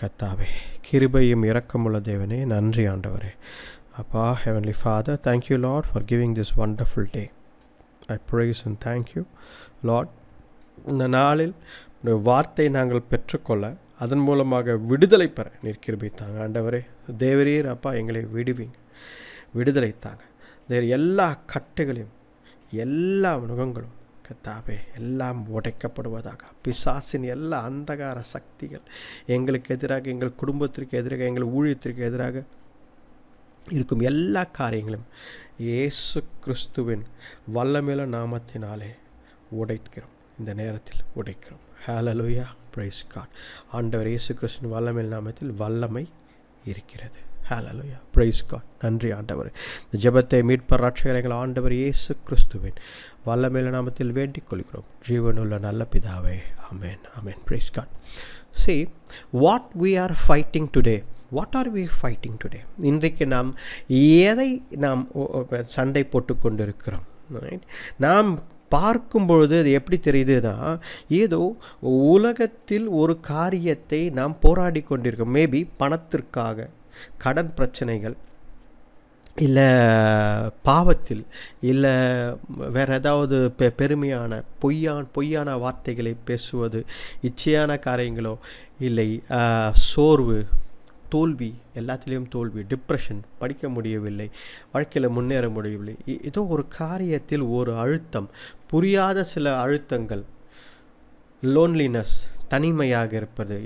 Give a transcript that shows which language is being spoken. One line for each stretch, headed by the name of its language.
Tamil: கர்த்தாவே, கிருபையும் இரக்கமுள்ள தேவனே, நன்றி ஆண்டவரே.
English: அப்பா, Heavenly Father, thank you Lord for giving this wonderful day. I praise and thank you Lord.
Tamil: இந்த நாளில் வார்த்தை நாங்கள் பெற்றுக்கொள்ள, அதன் மூலமாக விடுதலை பெற நீர் கிருபை தாங்க ஆண்டவரே. தேவரீர் அப்பா, எங்களை விடுதலை தாங்க. எல்லா கட்டுகளையும், எல்லா நுகங்களும் கர்த்தாவே எல்லாம் உடைக்கப்படுவதாக. பிசாசின் எல்லா அந்தகார சக்திகள் எங்களுக்கு எதிராக, எங்கள் குடும்பத்திற்கு எதிராக, எங்கள் ஊழியத்திற்கு எதிராக இருக்கும் எல்லா காரியங்களும் இயேசு கிறிஸ்துவின் வல்லமையுள்ள நாமத்தினாலே உடைக்கிறோம். இந்த நேரத்தில் உடைக்கிறோம். ஹல்லேலூயா, பிரைஸ் காட். ஆண்டவர் இயேசு கிறிஸ்துவின் வல்லமையுள்ள நாமத்தில் வல்லமை இருக்கிறது. ஹல்லேலூயா, பிரைஸ் காட். நன்றி ஆண்டவர். இந்த ஜெபத்தை மீட்பர் ரட்சகர் எங்கள் ஆண்டவர் இயேசு கிறிஸ்துவின் வல்லமையுள்ள நாமத்தில் வேண்டிக் கொள்கிறோம். ஜீவனுள்ள நல்ல பிதாவே, ஆமென், ஆமென். Price God.
English: See what we are fighting today. What are we fighting today?
Tamil: இன்றைக்கு நாம் எதை நாம் சண்டை போட்டு கொண்டிருக்கிறோம்? நாம் பார்க்கும் பொழுது அது எப்படி தெரியுதுன்னா, ஏதோ உலகத்தில் ஒரு காரியத்தை நாம் போராடி கொண்டிருக்கோம். மேபி பணத்திற்காக, கடன் பிரச்சனைகள், இல்லை பாவத்தில், இல்லை வேறு ஏதாவது பெருமையான பொய்யான வார்த்தைகளை பேசுவது, இச்சையான காரியங்களோ, இல்லை சோர்வு, தோல்வி, எல்லாத்துலேயும் தோல்வி, டிப்ரெஷன், படிக்க முடியவில்லை, வாழ்க்கையில் முன்னேற முடியவில்லை, ஏதோ ஒரு காரியத்தில் ஒரு அழுத்தம், புரியாத சில அழுத்தங்கள், லோன்லினஸ், தனிமையாக இருப்பது.